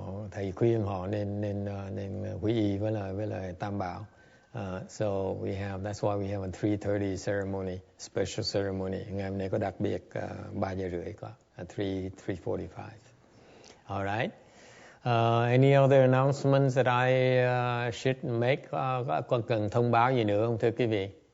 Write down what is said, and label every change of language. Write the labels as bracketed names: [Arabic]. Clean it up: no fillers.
[Vietnamese] Thầy khuyên họ nên quy y với lại Tam Bảo. [English] So that's why we have a 3:30 ceremony, special ceremony. [Vietnamese] Ngày hôm nay có đặc biệt 3 giờ rưỡi có 3:45. [English] All right. Any other announcements that I should make? [Vietnamese] Có cần thông báo gì nữa không thưa quý vị?